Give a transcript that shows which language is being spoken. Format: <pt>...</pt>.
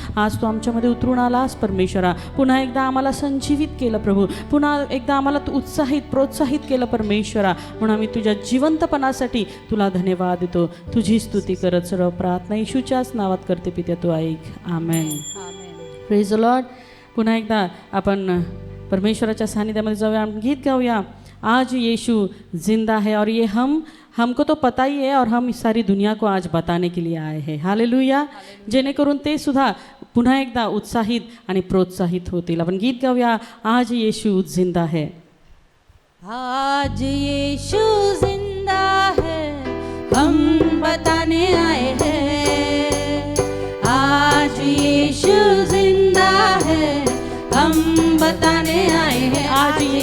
<mr>आज तू आमच्यामध्ये उतरून आलास परमेश्वरा. पुन्हा एकदा आम्हाला संजीवित केलं प्रभू, पुन्हा एकदा आम्हाला तू उत्साहित प्रोत्साहित केलं परमेश्वरा. म्हणून आम्ही तुझ्या जिवंतपणासाठी तुला धन्यवाद देतो. तुझी स्तुती करत सर्व प्रार्थना येशूच्याच नावात करते पित्या, तू ऐक. आमेन.</mr> <en>Praise the lord.</en> <mr>पुन्हा एकदा आपण परमेश्वराच्या सानिध्यामध्ये जाऊया, गीत गाऊया.</mr> <hi>आज यीशु जिंदा है और ये हमको तो पता ही है और हम सारी दुनिया को आज बताने के लिए आए हैं. हालेलुया.</hi> <mr>जेणेकरून ते सुद्धा पुन्हा एकदा उत्साहित आणि प्रोत्साहित होतील. आपण गीत गाऊया.</mr> <hi>आज यीशु जिंदा है. आज यीशु जिंदा है, हम बताने आए हैं. आज यीशु जिंदा है, हम बताने आए हैं.</hi>